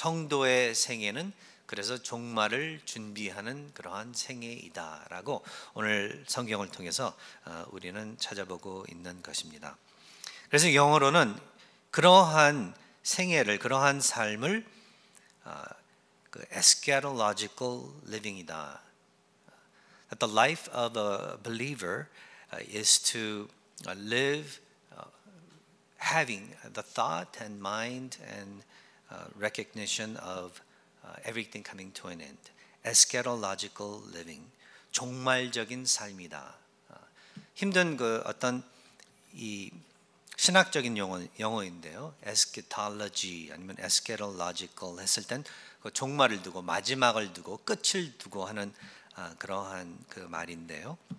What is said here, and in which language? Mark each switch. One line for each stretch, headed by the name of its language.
Korean: 성도의 생애는 그래서 종말을 준비하는 그러한 생애이다라고 오늘 성경을 통해서 우리는 찾아보고 있는 것입니다. 그래서 영어로는 그러한 생애를, 그러한 삶을 eschatological living이다.
English: The life of a believer is to live having the thought and mind and recognition of everything coming to an end.
Korean: Eschatological living. 종말적인 삶이다. 힘든 그 어떤 이 신학적인 용어인데요. eschatology 아니면 eschatological 했을 땐 그 종말을 두고 마지막을 두고 끝을 두고 하는 그러한 그 말인데요.